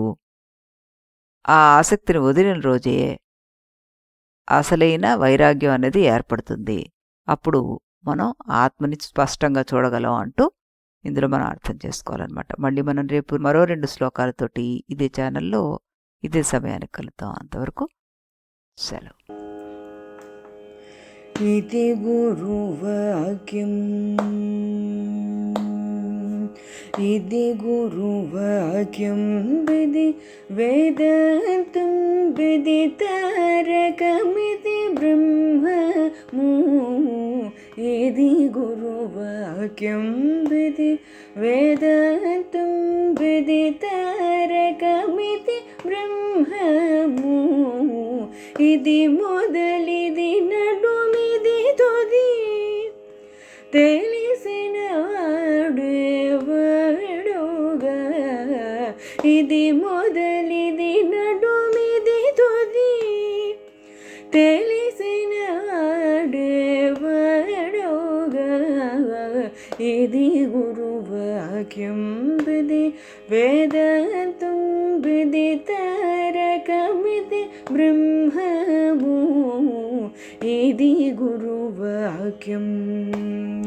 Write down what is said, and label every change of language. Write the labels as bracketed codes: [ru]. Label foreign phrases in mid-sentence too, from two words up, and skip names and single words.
[te] ఆ ఆసక్తిని వదిలిన రోజే అసలైన వైరాగ్యం అనేది ఏర్పడుతుంది. అప్పుడు మనం ఆత్మని స్పష్టంగా చూడగలం అంటూ ఇందులో మనం అర్థం చేసుకోవాలన్నమాట. మళ్ళీ మనం రేపు మరో 2 శ్లోకాలతోటి ఇదే ఛానల్లో ఇదే సమయానికి కలుద్దాం. అంతవరకు సెలవు. ఇది గురువాక్యం ఇది గురువాక్యం విధి వేదాంతం విదితారకమితి బ్రహ్మము ఇది గురువాక్యం విధి వేదాంతం విదితారకమితి బ్రహ్మము ఇది మొదలిది నడుమిది తుది తెలిసిన వాడేవాడుగా ఇది మొదలిది నడుమిది తుది తెలిసిన వాడేవాడుగా ఇది గురువాక్యం విధి వేదాంతం విదితారకమితి బ్రహ్మము ఇది గురువాక్యం.